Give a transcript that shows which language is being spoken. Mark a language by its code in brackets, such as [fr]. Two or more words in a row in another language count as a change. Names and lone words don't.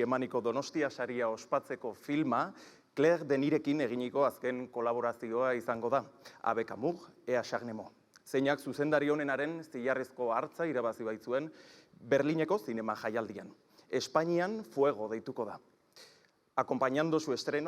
[eu] emaniko Donostia saria ospatzeko filma, Claire Denirekin eginiko azken kolaborazioa izango da. [fr] Avec amour et acharnement. [eu] Zeinak zuzendari honenaren zilarrezko hartza irabazi baitzuen Berlineko zinema jaialdian. Espainian fuego deituko da. [es] Acompañando su estreno...